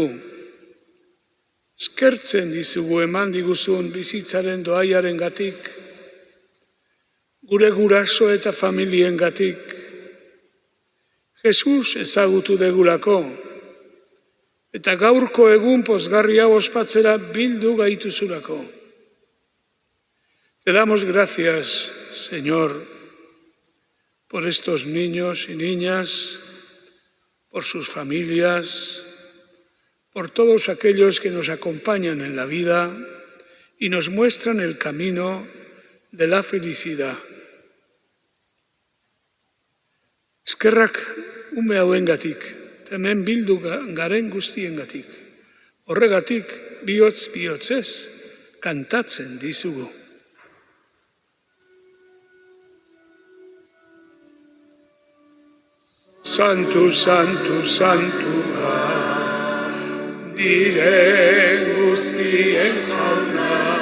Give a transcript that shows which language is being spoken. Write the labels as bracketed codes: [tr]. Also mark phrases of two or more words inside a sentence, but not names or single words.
[eu] Eskertzen dizugu eman diguzun bizitzaren doaiaren gatik, gure guraso eta familien gatik. Jesus ezagutu degulako, eta gaurko egun pozgarria ospatzera bildu gaituzulako. [es] Te damos gracias, Señor, por estos niños y niñas, por sus familias, por todos aquellos que nos acompañan en la vida y nos muestran el camino de la felicidad. [eu] Eskerrak ume hauengatik, hemen bildu garen guztiengatik. Horregatik bihotz bihotzez kantatzen dizugu. Santu, santu, santua, diren guztien jauna.